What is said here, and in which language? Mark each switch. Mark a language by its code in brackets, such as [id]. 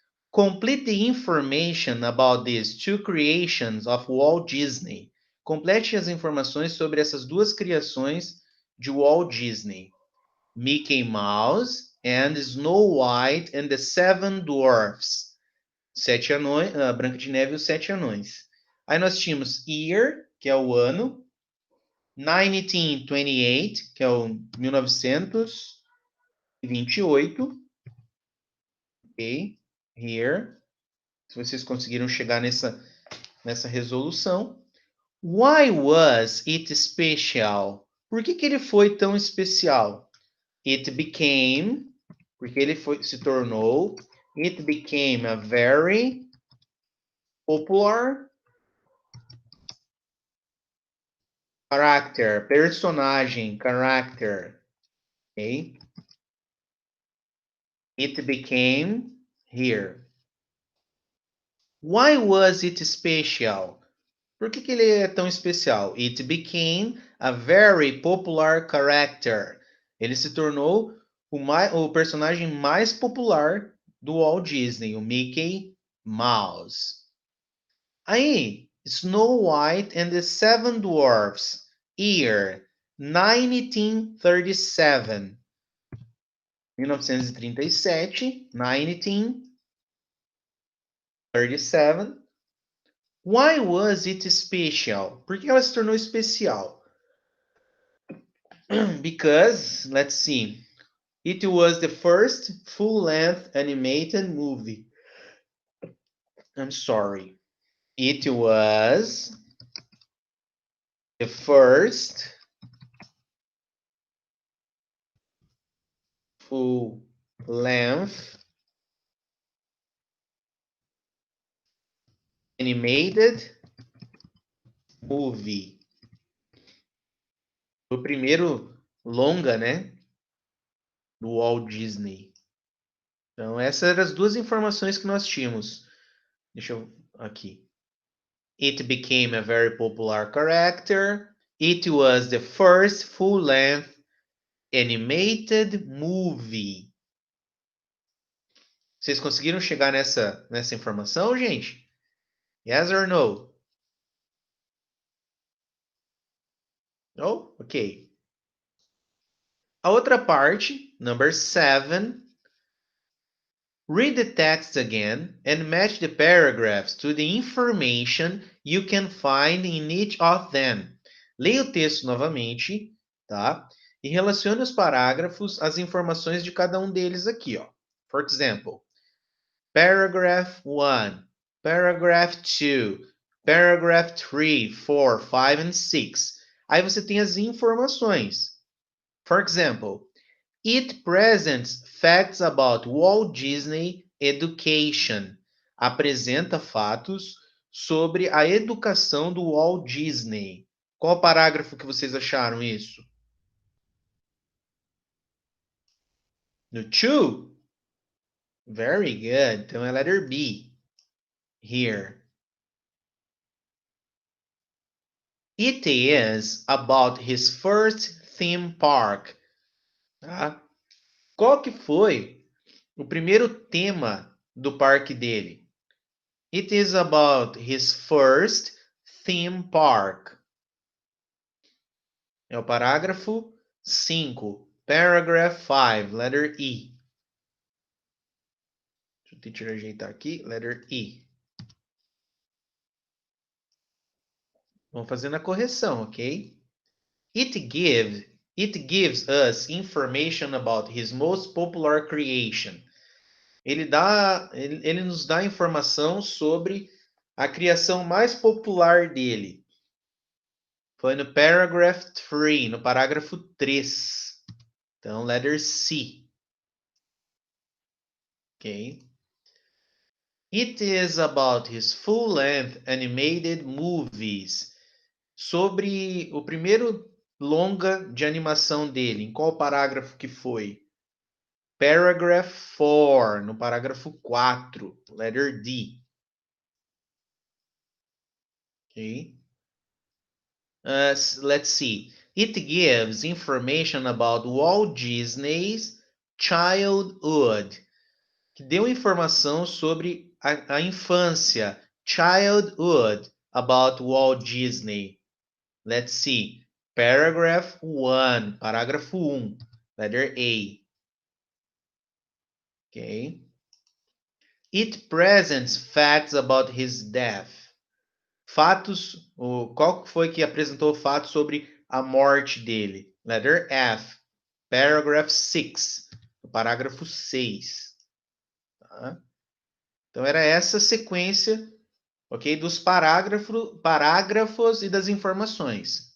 [en] Complete the information about these two creations of Walt Disney. [pt] Complete as informações sobre essas duas criações de Walt Disney. [en] Mickey Mouse and Snow White and the Seven Dwarfs. [pt] Sete anões, Branca de Neve e os Sete Anões. Aí nós tínhamos year, que é o ano, 1928, que é o 1928, ok? Here, se vocês conseguiram chegar nessa resolução. [en] Why was it special? [pt] Por que ele foi tão especial? [en] It became, [pt] porque se tornou, [en] it became a very popular character, personagem, character, ok? It became here. Why was it special? [pt] Por que ele é tão especial? [en] It became a very popular character. [pt] Ele se tornou o personagem mais popular do Walt Disney, o Mickey Mouse. [en] Aí, Snow White and the Seven Dwarfs, year 1937. [pt] 1937, 1937. [en] Why was it special? [pt] Por que ela se tornou especial? [en] Because, let's see, it was the first full-length animated movie. I'm sorry. It was the first full-length animated movie. [pt] O primeiro longa, né? Do Walt Disney. Então, essas eram as duas informações que nós tínhamos. Deixa eu aqui. [en] It became a very popular character. It was the first full-length animated movie. [pt] Vocês conseguiram chegar nessa informação, gente? [en] Yes or no? [pt] No? Ok. A outra parte, [en] number 7. Read the text again and match the paragraphs to the information you can find in each of them. [pt] Leia o texto novamente, tá? E relacione os parágrafos às informações de cada um deles aqui, ó. [en] For example, paragraph 1, paragraph 2, paragraph 3, 4, 5 and 6. [pt] Aí você tem as informações. [en] For example, it presents facts about Walt Disney education. [pt] Apresenta fatos sobre a educação do Walt Disney. Qual parágrafo que vocês acharam isso? [en] No 2? Very good. [pt] Então é [en] letter B. Here. It is about his first theme park. [pt] Tá? Qual que foi o primeiro tema do parque dele? [en] It is about his first theme park. [pt] É o parágrafo 5. [en] Paragraph 5, letter E. [pt] Deixa o teacher ajeitar aqui, letter E. Vamos fazendo a correção, ok? [en] It gives us information about his most popular creation. [pt] Ele nos dá informação sobre a criação mais popular dele. Foi no paragraph 3, no parágrafo 3. Então, letter C. Ok? [en] It is about his full-length animated movies. [pt] Sobre o primeiro longa de animação dele. Em qual parágrafo que foi? [en] Paragraph 4, [pt] no parágrafo 4, [en] letter D. Okay. Let's see. It gives information about Walt Disney's childhood. [pt] Que deu informação sobre a infância. [en] Childhood, about Walt Disney. Let's see. Paragraph 1, [pt] parágrafo 1, [en] letter A. Okay. It presents facts about his death. [pt] Fatos, qual foi que apresentou fatos sobre a morte dele? [en] Letter F, paragraph 6, [pt] parágrafo 6. Tá? Então era essa sequência, ok, dos parágrafos e das informações.